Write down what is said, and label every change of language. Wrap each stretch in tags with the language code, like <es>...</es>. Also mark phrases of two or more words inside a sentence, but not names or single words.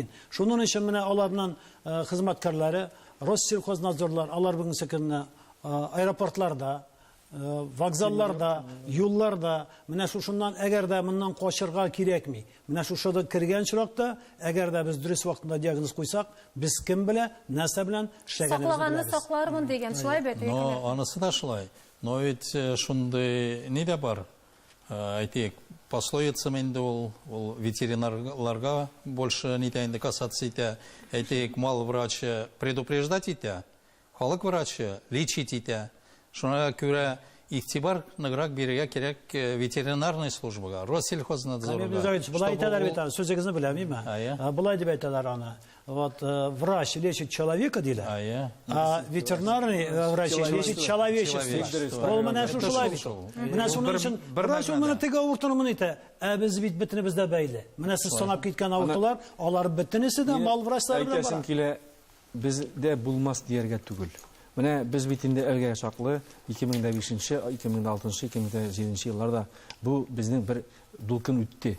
<tt>Шуның өчен менә аларның хезмәткәрләре, Россельхознадзорлар, алар бүгенге көнне аэропортларда, вокзалларда, юлларда, менә шушыннан әгәр дә моннан качырга кирәкми. Менә шушыда кергән чиракта, әгәр дә без дөрес вакытында диагноз куйсак, без кем белә, нәрсә белән эшләгәнебезне саклаганны саклармын дигән шулай бит. Анысы да шулай.</tt> <ru>Но ведь</ru> <tt>шундый ни дә бар. Әйтик, пословица инде ул ветеринарларга больше ни дә инде касаться итә. Әйтик, мал врачы предупреждать итә. халык врачы лечить итә. Шуңа күрә игътибар ныграк бирергә кирәк ветеринарный службага, Россельхознадзорга. Былай әйтәләр бит, сүзегезне беләм Ая. Былай дип әйтәләр аны.</tt> <ru>Вот врач лечит человека диләр,</ru> <tt>Ая.</tt> <ru>а ветеринарный врач лечит человечество.</ru> <tt>Ул менә шулай бит. Менә шуның өчен врач моны теге авыртуны әйтә. Ә без бит бөтенебездә бәйле. Менә сез санап киткән авыртулар, алар бөтенесе дә мал врачлары белән Әйтәсем бара. килә, бездә булмас дияргә түгел. Менә без бит инде әлегә чаклы 2005, 2006, 2007 елларда бу безнең бер дулкын үтте.</tt>